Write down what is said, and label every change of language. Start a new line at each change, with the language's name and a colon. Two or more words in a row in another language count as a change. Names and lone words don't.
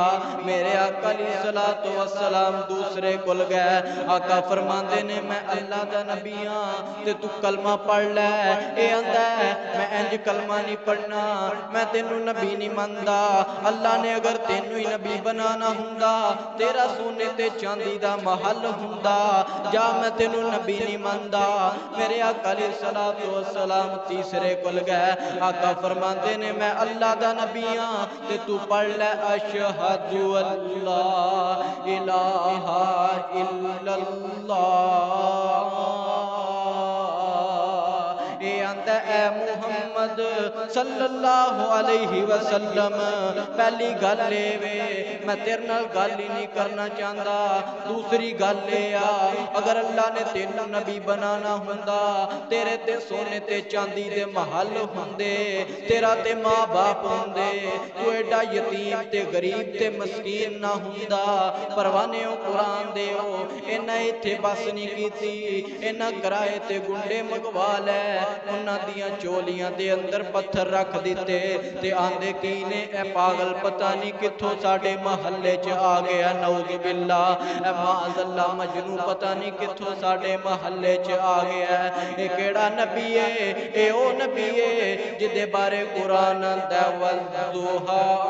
Punjabi: میرے آقا
Arabic: علیہ السلام
Punjabi: دوسرے کل گئے آقا فرماندے نے میں اللہ دا نبی ہاں تے تو کلمہ پڑھ لے اے آندا ہے میں انج کلمہ نہیں پڑھنا میں تینوں نبی نہیں مندا اللہ نے اگر تینوں ہی نبی بنانا ہوندا تیرا سونے تے چاندی دا محل ہوندا جا میں تینوں نبی نہیں مندا میرے آقا
Arabic: علیہ السلام
Punjabi: تیسرے کل گئے آقا فرماندے نے میں اللہ دا نبی ہاں تے تو پڑھ لے
Arabic: اشہد اللہ الہ الا اللہ
Punjabi: اے محمد
Arabic: صلی اللہ علیہ وسلم
Punjabi: پہلی گل لے وے میں تیرے نال گل ہی نہیں کرنا چاہتا دوسری گل لے اگر اللہ نے تینوں نبی بنانا ہوندا تیرے تے سونے تے چاندی دے محل ہوندے تیرا تے ماں باپ ہوندے تو ایڈا یتیم تے غریب تے مسکین نہ ہوندا پروانے قرآن دے ہو انہاں ایتھے بس نہیں کیتی انہاں کرائے تے گنڈے مگوا لے انہاں دیاں چولیاں دے اندر پتھر رکھ دیتے تے آندے کینے اے پاگل پتہ نہیں کتھوں ساڑے محلے چ آ گیا
Arabic: نعوذ باللہ
Punjabi: اے
Arabic: معاذ اللہ
Punjabi: مجنو پتہ نہیں کتھوں ساڑے محلے چ آ گیا اے کیڑا نبی ہے اے او نبی ہے جدے بارے قرآن دا والضحا